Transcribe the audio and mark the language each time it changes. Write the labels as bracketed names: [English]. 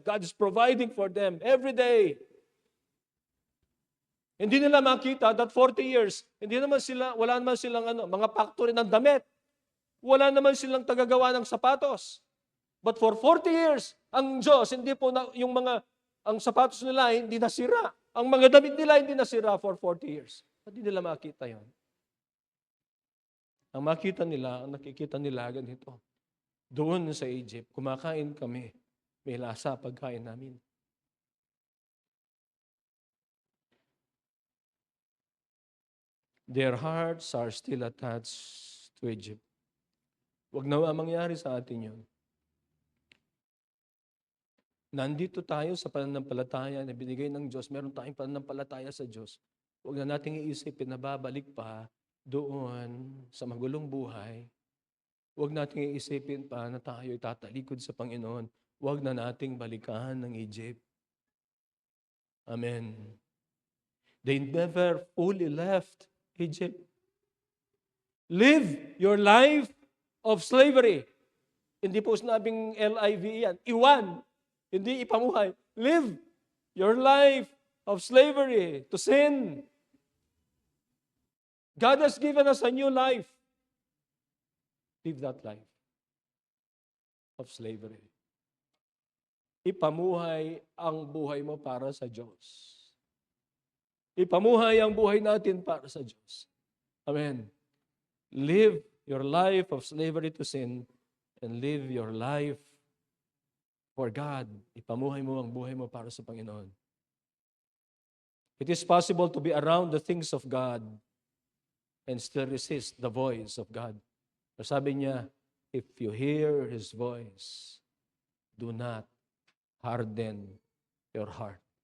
[English] God is providing for them every day. [Filipino] Hindi nila makita [English] that 40 years, [Filipino] wala naman silang mga factory ng damit. Wala naman silang tagagawa ng sapatos. [English] But for 40 years, [Filipino] ang Diyos, hindi po ang sapatos nila hindi nasira. Ang mga damit nila hindi nasira for 40 years. Hindi nila makita yon. Ang nakikita nila ganito. Doon sa Egypt, kumakain kami. May lasa pagkain namin. [English] Their hearts are still attached to Egypt. [Filipino] Huwag na mangyari sa atin yun. Nandito tayo sa pananampalataya na binigay ng Diyos. Meron tayong pananampalataya sa Diyos. Huwag na nating iisipin na babalik pa doon sa magulong buhay. Huwag nating iisipin pa na tayo itatalikod sa Panginoon. Huwag na nating balikan ng Egypt. Amen. [English] They never fully left Egypt. Live your life of slavery. [Filipino] Hindi po sinabing LIVE yan. Iwan. Hindi ipamuhay. [English] Live your life of slavery to sin. God has given us a new life. Live that life of slavery. [Filipino] Ipamuhay ang buhay mo para sa Diyos. Ipamuhay ang buhay natin para sa Diyos. Amen. [English] Live your life of slavery to sin and live your life for God. [Filipino] Ipamuhay mo ang buhay mo para sa Panginoon. [English] It is possible to be around the things of God and still resist the voice of God. [Filipino] Sabi niya, [English] if you hear His voice, do not harden your heart.